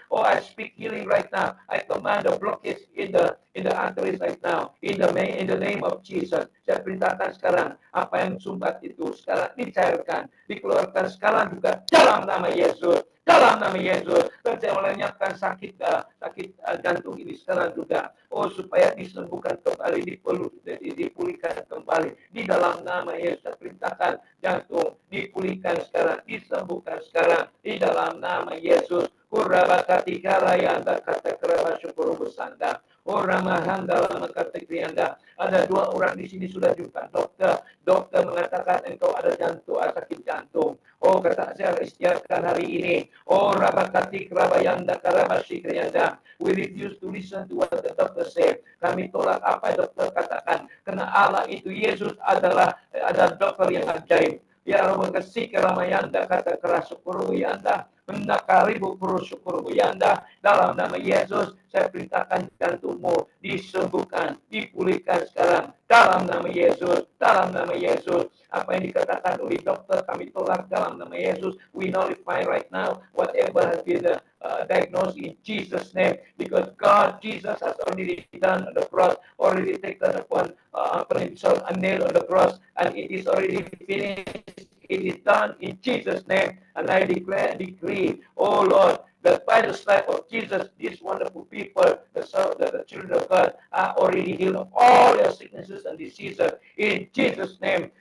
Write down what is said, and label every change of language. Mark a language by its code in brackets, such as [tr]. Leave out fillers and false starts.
[en] Oh, I speak healing right now. I command the blockage in the arteries right now. In the name of Jesus. [id] Saya perintahkan sekarang apa yang sumbat itu sekarang dicairkan, dikeluarkan sekarang juga dalam nama Yesus. Dalam nama Yesus. Dan saya melenyapkan sakit jantung ini sekarang juga. Oh, supaya disembuhkan kembali, dipulihkan kembali. Di dalam nama Yesus saya perintahkan jantung dipulihkan sekarang, disembuhkan sekarang. Di dalam nama Yesus. Kurabakati karayanda kata keraba syukur bersanda. Orang mahandala kata krianda. Ada 2 orang di sini sudah jumpa dokter. Dokter mengatakan engkau ada sakit jantung. Oh, kata saya istiarkan hari ini. Oh, rabakati kerabayanda karabasi krianda. [en] We refuse to listen to what the doctor said. [id] Kami tolak apa yang dokter katakan. Karena Allah itu Yesus ada dokter yang ajaib. Ya Allah kasih keramayanda kata keras syukur yanda. Mendakaribu syukur yanda. Dalam nama Yesus saya perintahkan jantungmu disembuhkan, dipulihkan sekarang. Dalam nama Yesus, dalam nama Yesus. Apa yang dikatakan oleh dokter kami tolak dalam nama Yesus. [en] We nullify right now whatever has been diagnosed in Jesus' name. Because God, Jesus has already done on the cross, already taken upon himself a nail on the cross, and it is already finished. It is done in Jesus' name. And I declare and decree, oh Lord, that by the stripe of Jesus, these wonderful people, the children of God, are already healed of all their sicknesses and diseases in Jesus' name.